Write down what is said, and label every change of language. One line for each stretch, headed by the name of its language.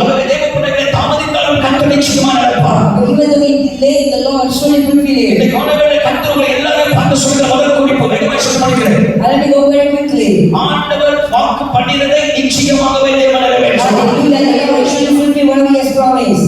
Tamil: அவர் தேவ பிள்ளைகளை தாமதித்தாலும் கர்த்தர் நிச்சயமா நடப்பார்.
English: Even though he delayed, the Lord surely fulfill it.
Tamil: இந்த காலவேளை கர்த்தர் உங்களை எல்லாரையும் பார்த்து சொல்கிற முதல் குறிப்பு வேகமாக சொல்ல முடிகிறேன்.
English: Let me go very quickly.
Tamil: ஆண்டவர் வாக்கு பண்ணினதை நிச்சயமாகவே தேவன் நிறைவேற்றுவார்.
English: Hallelujah, the Lord surely fulfill what he has promised.